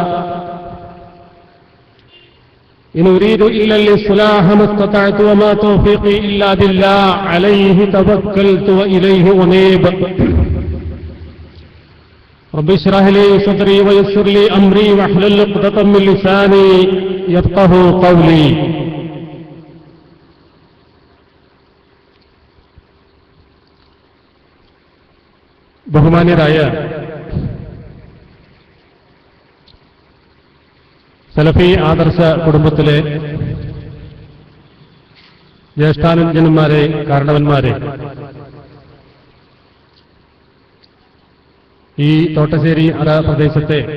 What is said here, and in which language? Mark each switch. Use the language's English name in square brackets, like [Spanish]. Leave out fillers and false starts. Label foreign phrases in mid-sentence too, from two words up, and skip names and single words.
[Arabic] إن أريد إلا الإصلاح ما استطعت، وما توفيقي إلا بالله، عليه توكلت وإليه أنيب. رب اشرح لي صدري ويسر لي أمري، واحلل عقدة من لساني يفقهوا قولي. [Malayalam] ബഹുമാന്യരായ സലഫി ആദർശ കുടുംബത്തിലെ ജ്യേഷ്ഠാനുജന്മാരെ, കാരണവന്മാരെ, ഈ തോട്ടശ്ശേരി അറ പ്രദേശത്തെ